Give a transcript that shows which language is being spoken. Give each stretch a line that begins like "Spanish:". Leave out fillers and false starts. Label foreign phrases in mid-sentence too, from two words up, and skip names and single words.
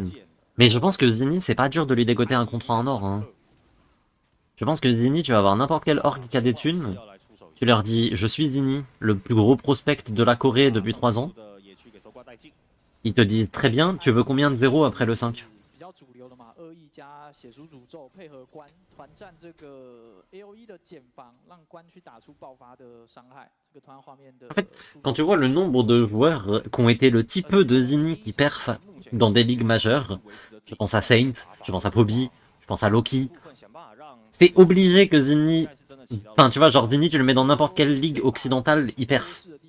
French: Mais je pense que Zinni, c'est pas dur de lui dégoter un contrat en or. Hein. Je pense que Zinni, tu vas avoir n'importe quel org qui a des thunes. Tu leur dis, je suis Zinni, le plus gros prospect de la Corée depuis 3 ans. Ils te disent, très bien, tu veux combien de 0 après le 5?
Chinese: 法恶意加血书诅咒配合关团战这个 AOE 的减防，让关去打出爆发的伤害。这个团画面的。
French: En fait, quand tu vois le nombre de joueurs qui ont été le petit peu de Zinni qui perf dans des ligues majeures, je pense à Saint, je pense à Poby, je pense à Loki, c'est obligé que Zinni... Enfin, tu vois, genre Zinni, tu le mets dans n'importe quelle ligue occidentale, il perf.